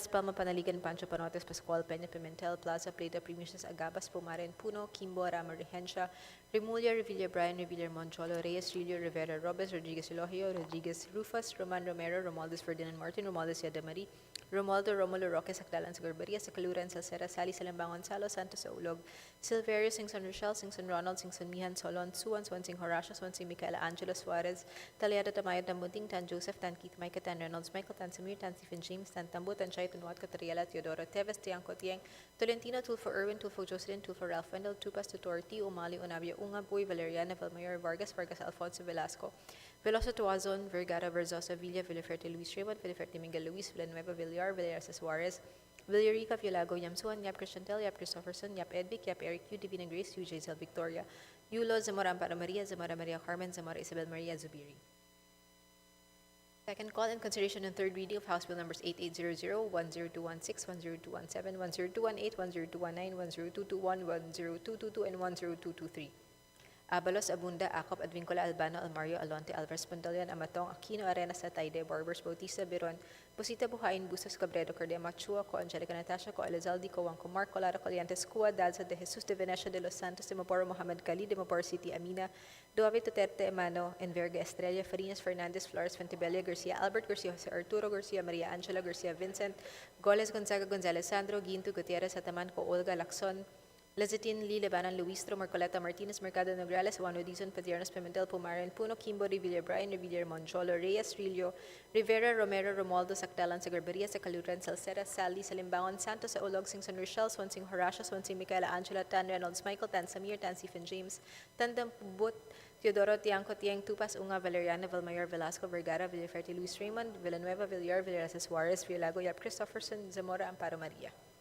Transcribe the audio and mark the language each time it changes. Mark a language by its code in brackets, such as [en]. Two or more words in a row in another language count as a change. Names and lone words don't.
[en] Palma, Panaligan, Pancho, Panotes, Pascual, Peña, Pimentel, Plaza, Plata, Premius, Agabas, Pumaren, Puno, Kimbo, Rama, Regencia, Remulia, Revilla, Brian, Revilla, Moncholo, Reyes, Rilio, Rivera, Robes, Rodriguez, Elohio, Rodriguez, Rufus, Roman Romero, Romualdez, Ferdinand Martin, Romualdez, Yadamari, Romualdo, Romulo, Roque, Sacdalan, Sagurbaria, Sacaluran, Salcera, Sally, Salambangon, Salo, Santos, Ulog, Silverio, Singson Rochelle, Singson Ronald, Singson Mihan, Solon, Suwan, Swansing Horacio, Swansing Micaela, Angelo Suarez, Taliada, Tamayo, Tambunting, Tan Joseph, Tan Keith, Micah, Tan Reynolds, Michael, Tan Samir, Tan Stephen James, Tan Tambo, Tan Chay, Tan Wat, Catariela, Teodoro, Teves, Tiangco, Tiang, Tolentino, Tulfo Irwin, Tulfo Jocelyn, Tulfo Ralph Wendell, Tupas, Tutorti, Umali, Unabia, Unga, Boy, Valeriana, Valmayor, Vargas, Vargas, Alfonso Velasco, Veloso Tuazon, Vergara, Verzosa, Villa, Villaferte, Luis Raymond, Villaferte, Miguel Luis, Villanueva, Villar, Villarasa Suarez, Villarica, Villago, Yamsuan, Yap Christiantel, Yap Christopherson, Yap Edvic, Yap Eric, Yu, Divina Grace, Yu, Jaisel Victoria, Yulo, Zamora Amparo Maria, Zamora Maria Carmen, Zamora Isabel Maria Zubiri. Second call in consideration and third reading of House Bill numbers 8800, 10216, 10217, 10218, 10219, 10221, 10222, and 10223. Abalos, Abunda, Acop, Advincula, Albano, Almario, Alonte, Alvarez, Pantaleon, Amatong, Aquino, Arenas, Atayde, Barbers, Bautista, Biron, Busita, Buhain, Bustos, Cabredo, Cardema, Chua, Co, Angelica Natasha, Co, Elizalde, Co, Wangco Mark, Colara, Coliantes, Cua, Dalza, De Jesus, De Venecia, De Los Santos, De Maporo, Mohamed Cali, De Maporo City, Amina, Duave, Duterte, Emano, Enverga, Estrella, Farinas, Fernandez, Flores, Fentebella, Garcia, Albert, Garcia, Jose Arturo, Garcia, Maria Angela, Garcia, Vincent, Goles, Gonzaga, Gonzalez, Sandro, Ginto, Gutierrez, Ataman, Co, Olga, Lacson, Lezitin, Lee, Lebanon, Luistro, Marcoleta, Martinez, Mercado, Nograles, Juan Odizon, Padiernas, Pimentel, Pumaran, Puno, Kimbo, Revilla, Brian, Revilla, Moncholo, Reyes, Rilio, Rivera, Romero, Romualdo, Sacdalan, Sagarbaria, Sacaluran, Salcera, Sally, Salimbangon, Santos, Olog, Singson Rochelle, Swansing Horacio, Swansing Micaela, Angela, Tan Reynolds, Michael, Tan Samir, Tan Stephen James, Tandem Pubut, Teodoro, Tiangco, Tiang, Tupas, Unga, Valeriana, Valmayor, Velasco, Vergara, Villaferte, Luis Raymond, Villanueva, Villar, Villarasa Suarez, Villago, Yap Christopherson, Zamora, Amparo Maria.